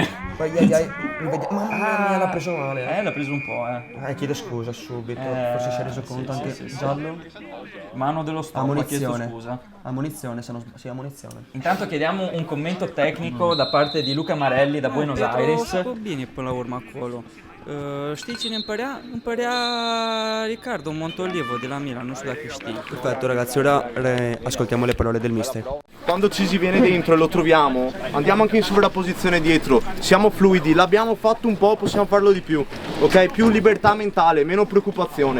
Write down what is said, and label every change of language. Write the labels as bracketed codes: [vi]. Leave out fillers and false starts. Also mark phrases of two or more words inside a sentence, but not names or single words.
[it] Mamma mia, l'ha preso male. L'ha preso un po', Chiedo scusa subito. Forse si è reso conto anche sì. giallo. Mano dello stop, ha chiesto Ammonizione. scusa. Ammonizione, se non sbaglio. Sì, ammonizione. Intanto chiediamo un commento tecnico da parte di Luca Marelli da Buenos Aires. [ro] A făcut bine până la urmă acolo. Știi cine îmi părea? Îmi părea Riccardo Montolivo de la Milan, [it] non so da che [ro] știi. [it] Perfetto ragazzi, ora ascoltiamo le parole del mister. Quando ci si viene dentro e lo troviamo, andiamo anche in sovrapposizione dietro, siamo fluidi, l'abbiamo fatto un po', possiamo farlo di più, ok? Più libertà mentale, meno preoccupazione.